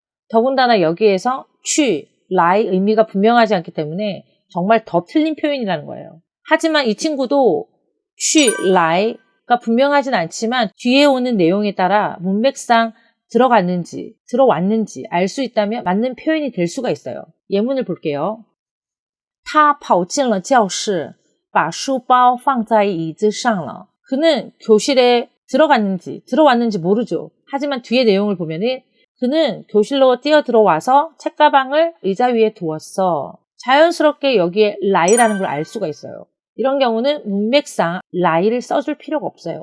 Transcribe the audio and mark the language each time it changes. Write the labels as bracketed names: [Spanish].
[Korean] 더군다나 여기에서 취, 라의 의미가 분명하지 않기 때문에 정말 더 틀린 표현이라는 거예요. 하지만 이 친구도 취, 라가 분명하진 않지만 뒤에 오는 내용에 따라 문맥상 들어갔는지 들어왔는지 알 수 있다면 맞는 표현이 될 수가 있어요. 예문을 볼게요. [Chinese] 他跑进了教室把书包放在椅子上了. [Korean] 그는 교실에 들어갔는지 들어왔는지 모르죠. 하지만 뒤에 내용을 보면은 그는 교실로 뛰어들어와서 책가방을 의자 위에 두었어. 자연스럽게 여기에 라이라는 걸 알 수가 있어요. 이런 경우는 문맥상 라이를 써줄 필요가 없어요.